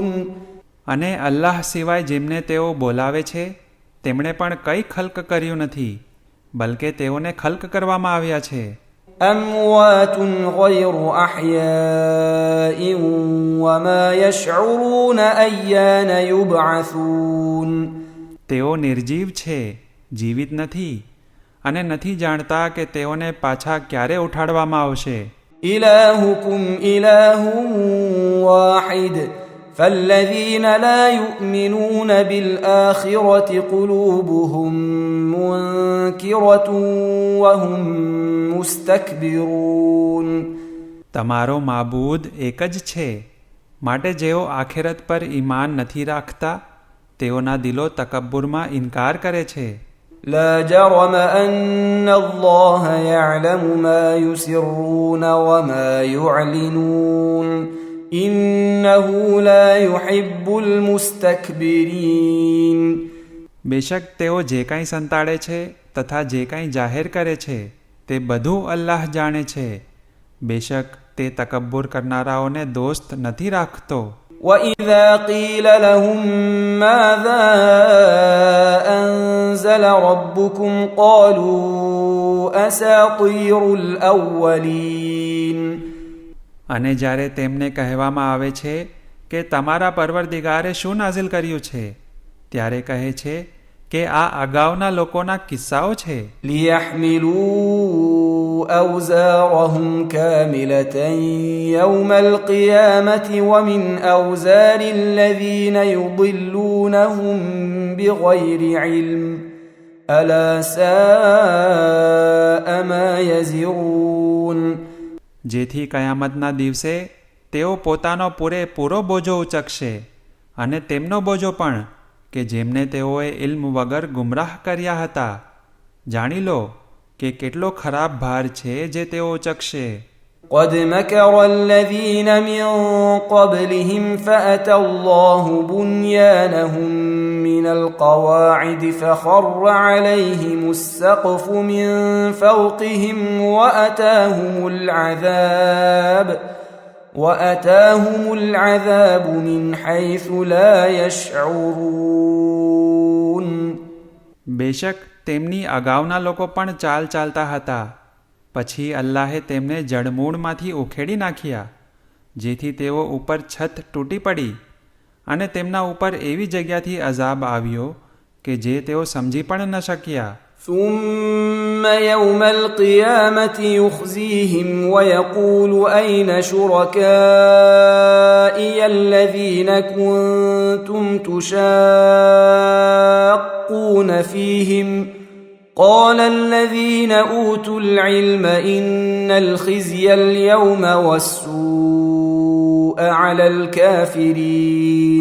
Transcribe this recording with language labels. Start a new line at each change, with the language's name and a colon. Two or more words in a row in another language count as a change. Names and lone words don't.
Gujarati: અને અલ્લાહ સિવાય જેમને તેઓ બોલાવે છે તેમણે પણ કંઈ ખલ્ક કર્યું નથી, બલકે તેઓને ખલ્ક કરવામાં આવ્યા છે.
Arabic: أموات غير أحياء وما يشعرون أيان يبعثون.
Gujarati: તેઓ નિર્જીવ છે, જીવિત નથી, અને નથી જાણતા કે તેઓને પાછા ક્યારે ઉઠાડવામાં આવશે.
Arabic: إلهكم إله واحد فالذين لا يؤمنون بالآخرة قلوبهم منكرة وهم مستكبرون.
Gujarati: તમારો માબૂદ એક જ છે, માટે જેઓ આખિરત પર ઈમાન નથી રાખતા તેઓના દિલો તકબ્બુરમાં ઇનકાર કરે છે.
Arabic: لا جرم أن الله يعلم ما يسرون وما يعلنون إنه لا يحب المستكبرين.
Gujarati: બેશક તેઓ જે કાંઈ સંતાડે છે તથા જે કાંઈ જાહેર કરે છે તે બધું અલ્લાહ જાણે છે. બેશક તે તકબ્બુર કરનારાઓને દોસ્ત નથી રાખતો.
Arabic: وإذا قيل لهم ماذا أنزل ربكم قالوا أساطير الأولين.
Gujarati: અને જ્યારે તેમને કહેવામાં આવે છે કે તમારા પરવરદિગારે શું નાઝિલ કર્યું છે, ત્યારે કહે છે કે આ અગાઉના લોકોના કિસ્સાઓ છે,
Arabic: ليحملوا أوزارهم كاملة يوم القيامة ومن أوزار الذين يضلونهم بغير علم ألا ساء ما يزرون.
Gujarati: જેથી કયામતના દિવસે તેઓ પોતાનો પૂરેપૂરો બોજો ઉચકશે અને તેમનો બોજો પણ કે જેમને તેઓએ ઇલ્મ વગર ગુમરાહ કર્યા હતા. જાણી લો કે કેટલો ખરાબ ભાર છે જે તેઓ ઉચકશે.
Arabic: قد مكر الذين من قبلهم فأتى الله بنيانهم من القواعد فخر عليهم السقف من فوقهم وأتاهم العذاب من حيث لا يشعرون.
Gujarati: બેશક તેમની અગાઉના લોકો પણ ચાલતા હતા. પછી અલ્લાહે તેમને જડમૂળમાંથી ઉખેડી નાખ્યા, જેથી તેઓ ઉપર છત તૂટી પડી અને તેમના ઉપર એવી જગ્યાથી અઝાબ આવ્યો કે જે તેઓ સમજી પણ ન શક્યા.
Arabic: ثم يوم القيامة يخزيهم ويقول أين شركائي الذين كنتم تشاقون فيهم قال الذين أوتوا العلم إن الخزي اليوم والسوء على الكافرين.